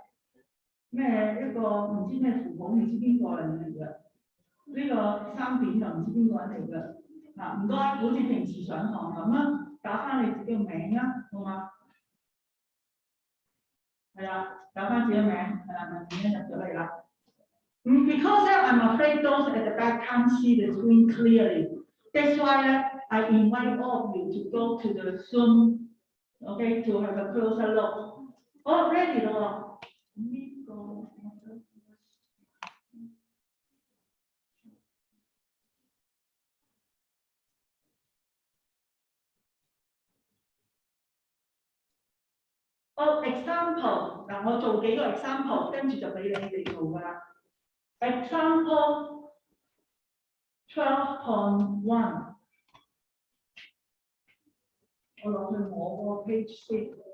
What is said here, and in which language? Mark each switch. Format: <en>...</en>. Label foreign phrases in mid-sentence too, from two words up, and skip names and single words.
<yue>咩一個唔知咩符號，唔知邊個人嚟嘅？呢個3點就唔知邊個人嚟嘅。嗱，唔該，好似平時上堂咁啦，打翻你自己個名啦，好嘛？係啦，打翻自己個名，係啦，文件入咗嚟啦。</yue> <en>Because I'm afraid those at the back can't see the screen clearly. That's why I invite all of you to go to the Zoom, okay, to have a closer look.</en> <yue>哦 ，ready 咯。呢個哦 example 嗱，我做幾個 example，跟住就俾你哋做㗎啦。Example 12.1， 我落去我個 page 先。</yue>